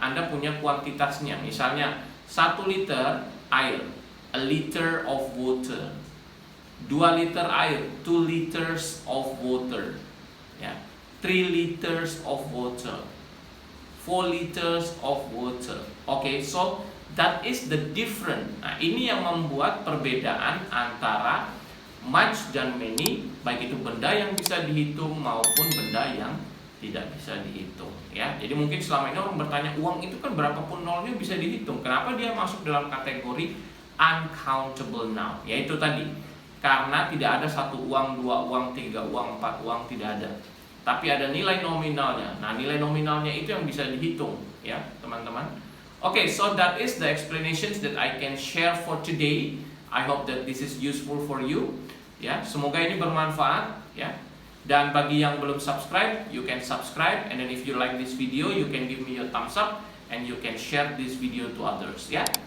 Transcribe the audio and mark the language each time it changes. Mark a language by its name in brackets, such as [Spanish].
[Indonesian] Anda punya kuantitasnya. Misalnya 1 liter air, [English] a liter of water. [Indonesian] 2 liter air, [English] 2 liters of water, ya. 3 liters of water, 4 liters of water. Okay, so that is the difference. [Indonesian] Nah, ini yang membuat perbedaan antara much dan many, baik itu benda yang bisa dihitung maupun benda yang tidak bisa dihitung, ya. Jadi mungkin selama ini orang bertanya, uang itu kan berapapun nolnya bisa dihitung. Kenapa dia masuk dalam kategori uncountable noun? Yaitu tadi, karena tidak ada satu uang, dua uang, tiga uang, 4 uang, tidak ada. Tapi ada nilai nominalnya. Nah, nilai nominalnya itu yang bisa dihitung, ya, teman-teman. [English] Okay, so that is the explanations that I can share for today. I hope that this is useful for you. [Indonesian] Ya, semoga ini bermanfaat, ya. Dan bagi yang belum subscribe, [English] you can subscribe. And then if you like this video, you can give me a thumbs up and you can share this video to others, ya.